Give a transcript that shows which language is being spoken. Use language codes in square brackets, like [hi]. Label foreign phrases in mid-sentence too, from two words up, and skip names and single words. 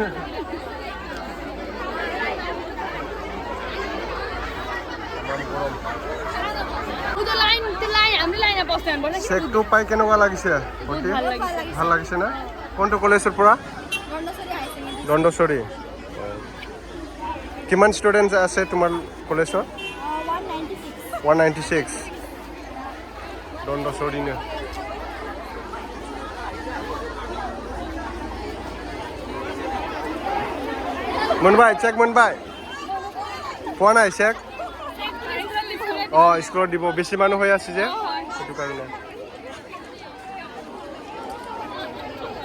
[as] চেকটো পাই কেনেকুৱা লাগিছে ভাল লাগিছে না কোনটো কলেজৰ পৰা দণ্ডচৰী কিমান ষ্টুডেণ্ট আছে তোমাৰ কলেজত 196 দণ্ডচৰীनो [brx] मोनबाय चेक मोनबाय [as] পোৱা নাই চেক স্কুলত দিব বেছি মানুহ হৈ আছে যে সেইটো কাৰণে